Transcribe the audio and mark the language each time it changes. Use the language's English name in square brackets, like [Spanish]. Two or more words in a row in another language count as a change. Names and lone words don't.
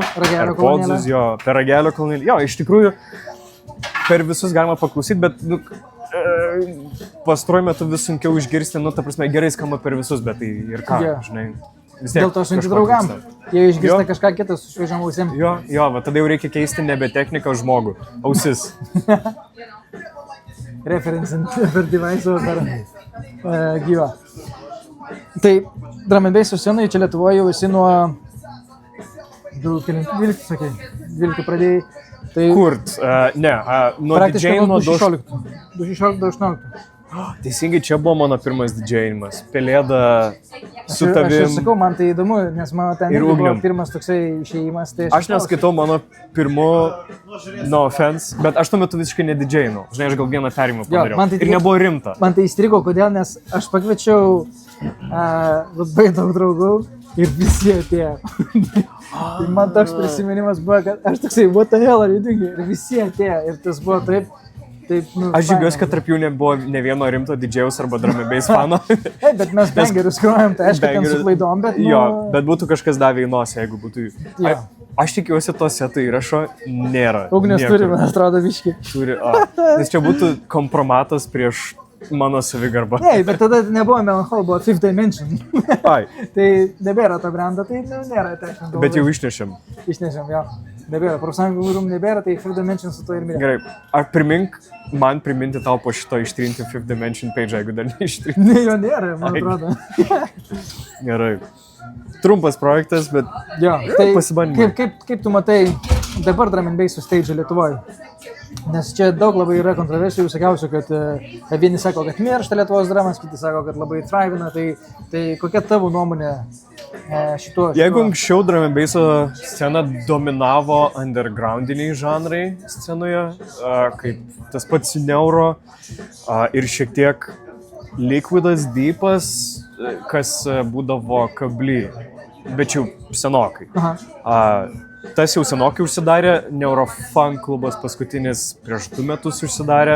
[Lithuanian] AirPodsus, per ragelio kolonėlį. Jo, iš tikrųjų, per visus galima paklausyti, bet pastaruoju metu vis sunkiau išgirsti, ta prasme, gerai skamba per visus, bet tai ir ką, žinai. Dėl to sunkiai draugam. Jei išgirsta kažką kitą su šviežiam ausim. Jo, va, tada jau reikia keisti nebe techniką, o žmogų. Ausis. Referencint per device, per gyvą. Tai [English] drum and bass [Lithuanian] scenoje čia Lietuvoje jau esi nuo 12, sakai, 12 pradėjai. Tai kurt? Nuo DJ nuo 2016-2018. Teisingai, čia buvo mano pirmas didžėjimas. Pelėda su tavim. Aš sakau, man tai įdomu, nes mano ten buvo pirmas toksai išėjimas. Tai aš neskaitau mano pirmu, [English] no offense, [Lithuanian] bet aš tuo metu visiškai nedidžėjinau. Žinai, aš gal vieną perimą padariau. Ir nebuvo rimta. Man tai įstrigo, kodėl, nes aš pakviečiau labai daug draugų ir visi atėjo. Ir man toks prisiminimas buvo, kad aš toksai, [English] what the hell are you doing? [Lithuanian] Ir visi atėjo. Ir tas buvo taip, aš džiaugiuosi, kad tarp jų nebuvo ne vieno rimto didžėjaus arba [English] drum and bass [Lithuanian] fano. Bet mes bangerius grojam, tai aišku, ten su klaidom, bet... Jo, bet būtų kažkas davė į nosį, jeigu būtų... Aš tikiuosi, to seto įrašo nėra. Ugnės turi, man atrodo, biškį. Turi, nes čia būtų kompromatas prieš mano savigarbą. Ne, bet tada nebuvo Melanchol, buvo Fifth Dimension. Tai nebėra to brando, tai nėra technikų. Bet jau išnešėm. Išnešėm, jo. Nebėra, profsąjungų rūmų nebėra, tai Fifth Dimension su to ir mirė. Gerai, ar man priminti tau po šito ištrinti Fifth Dimension page, jeigu dar neištrinti? Ne, jo nėra, man atrodo. Gerai. Trumpas projektas, bet pasibandymai. Kaip tu matai dabar [English] drum and bass stage [Lithuanian] Lietuvoje? Nes čia daug labai yra kontroversijų, visokiausių, kad vieni sako, kad miršta Lietuvos dramas, kiti sako, kad labai thrivina, tai kokia tavo nuomonė šituo? Jeigu anksčiau drum and basso scena dominavo undergroundiniai žanrai scenoje, kaip tas pats Neuro ir šiek tiek Liquidas, Deepas, kas būdavo kably, bet jau senokai. Tas jau senokai užsidarė, Neurofunk klubas paskutinis prieš 2 metus užsidarė.